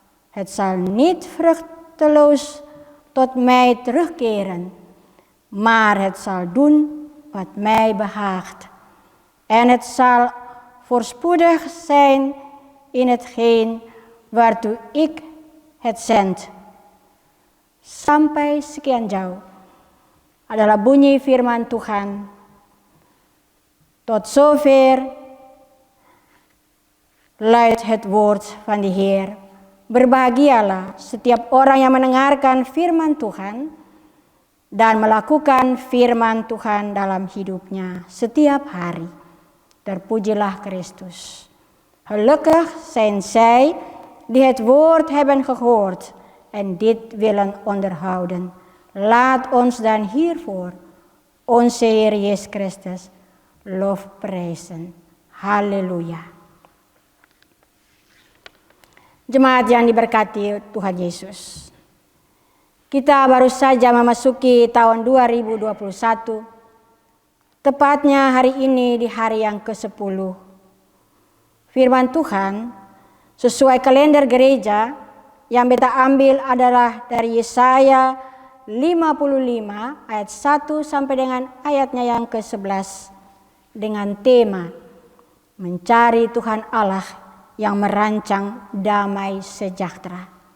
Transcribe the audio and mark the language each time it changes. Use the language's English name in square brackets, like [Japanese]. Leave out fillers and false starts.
[Dutch] Het zal niet vruchteloos tot mij terugkeren, maar het zal doen wat mij behaagt. En het zal voorspoedig zijn in hetgeen waartoe ik het zend. [Indonesian] Sampai sekian jauh adalah bunyi firman Tuhan. [Dutch] Tot zover luidt het woord van de Heer. [Indonesian] Berbahagialah setiap orang yang mendengarkan firman Tuhan dan melakukan firman Tuhan dalam hidupnya setiap hari. Terpujilah Kristus. [Dutch] Gelukkig zijn zij die het woord hebben gehoord en dit willen onderhouden. Laat ons dan hiervoor onze Heer Jezus Christus lofprijzen. [Indonesian] Haleluya. Jemaat yang diberkati Tuhan Yesus. Kita baru saja memasuki tahun 2021. Tepatnya hari ini di hari yang ke-10. Firman Tuhan sesuai kalender gereja yang beta ambil adalah dari Yesaya 55 ayat 1 sampai dengan ayatnya yang ke-11 dengan tema mencari Tuhan Allah yang merancang damai sejahtera.